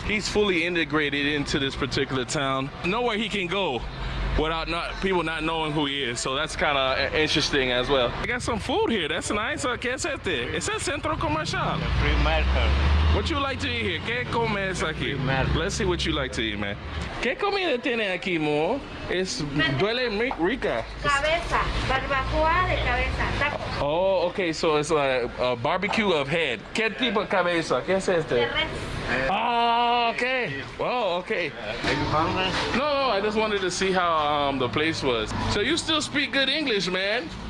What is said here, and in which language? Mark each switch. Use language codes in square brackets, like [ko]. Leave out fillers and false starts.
[en] He's fully integrated into this particular town. Nowhere he can go without people not knowing who he is, so that's kind of interesting as well. I got some food here. That's nice. [es] ¿Qué es este? Es el centro comercial. [en] Free market. What you like to eat here? [es] ¿Qué comes aquí? [en] Let's see what you like to eat, man. [es] ¿Qué comida tiene aquí, mo? Duele rica. Cabeza, barbacoa de cabeza, taco. [en] Oh, okay, so it's like a barbecue of head. [es] ¿Qué tipo de cabeza? ¿Qué es este? Ah, okay. Well, okay. [en] Are you hungry? No, I just wanted to see how the place was. So you still speak good English, man?